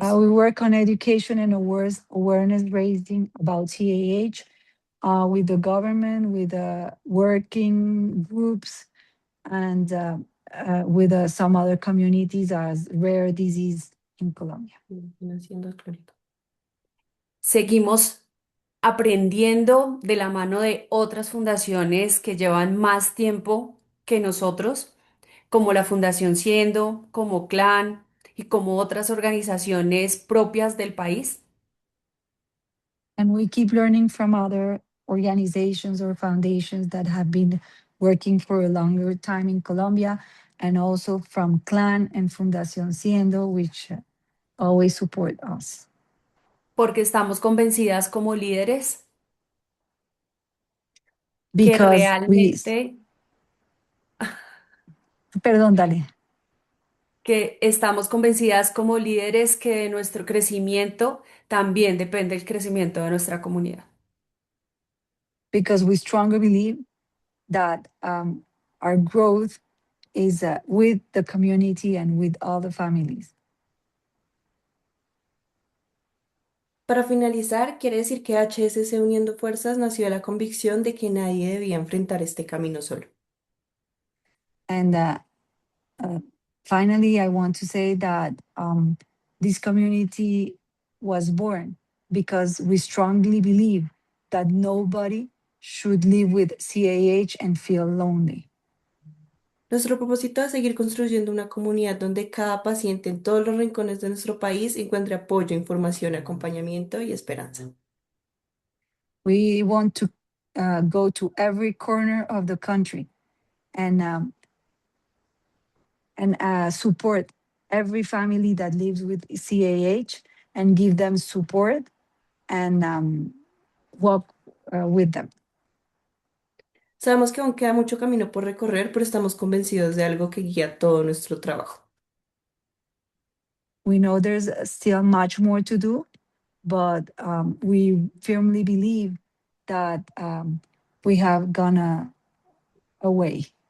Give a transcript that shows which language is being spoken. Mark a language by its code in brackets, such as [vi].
[en] We work on education and awareness raising about CAH with the government, with working groups, and with some other communities as rare disease in Colombia. [es] Seguimos aprendiendo de la mano de otras fundaciones que llevan más tiempo que nosotros, como la Fundación Siendo, como Clan y como otras organizaciones propias del país. [en] And we keep learning from other organizations or foundations that have been working for a longer time in Colombia, and also from Clan and Fundación Siendo, which always support us. [es] Porque estamos convencidas como líderes que [en] Because we, [es] realmente, perdón, dale. que estamos convencidas como líderes que de nuestro crecimiento también depende el crecimiento de nuestra comunidad. [en] Because we strongly believe that our growth is with the community and with all the families. [es] Para finalizar, quiere decir que HSC Uniendo Fuerzas nació de la convicción de que nadie debía enfrentar este camino solo. [en] And finally, I want to say that this community was born because we strongly believe that nobody should live with CAH and feel lonely. [es] Nuestro propósito es seguir construyendo una comunidad donde cada paciente en todos los rincones de nuestro país encuentre apoyo, información, acompañamiento y esperanza. [en] We want to go to every corner of the country and support every family that lives with CAH and give them support and walk with them. [es] Sabemos que aún queda mucho camino por recorrer, pero estamos convencidos de algo que guía todo nuestro trabajo. [en] We know there's still much more to do, but we firmly believe that we have gone a way.